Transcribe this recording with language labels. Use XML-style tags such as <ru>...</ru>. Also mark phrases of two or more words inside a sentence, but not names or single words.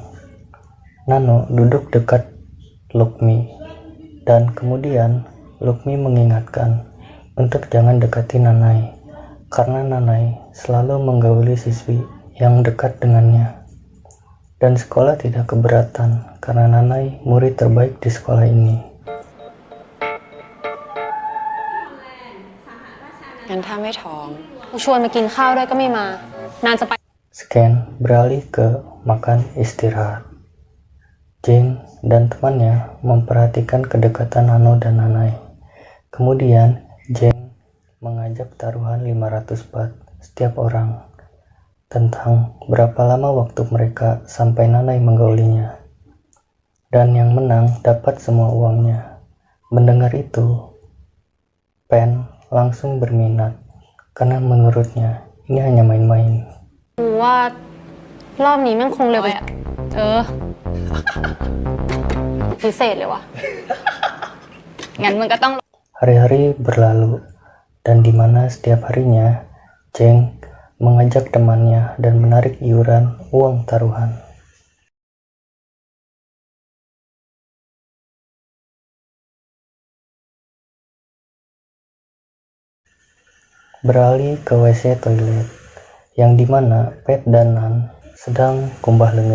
<id>Nano duduk dekat Lukmi, dan kemudian Lukmi mengingatkan untuk jangan dekati Nanai, karena Nanai selalu menggauli siswi yang dekat dengannya. Dan sekolah tidak keberatan karena Nanai murid terbaik di sekolah ini.</id> <th>งั้นถ้าไม่ท้องกูชวนมากินข้าวด้วยก็ไม่มานานจะไป</th> <id>Scan beralih ke makan istirahat. Jeng dan temannya memperhatikan kedekatan Nano dan Nanai. Kemudian Jeng mengajak taruhan 500 baht setiap orang tentang berapa lama waktu mereka sampai Nanai menggaulinya. Dan yang menang dapat semua uangnya. Mendengar itu, Pen langsung berminat karena menurutnya ini hanya main-main.</id> <th>กูว่ารอบนี้แม่งคงเร็วไปพิเศษเลยวะ งั้นมึงก็ต้อง</th> <id>Hari-hari berlalu, dan di mana setiap harinya Jeng mengajak temannya dan menarik iuran uang taruhan. Beralih ke WC toilet, yang dimana Pet dan Nan sedang kumbah lengan.</id>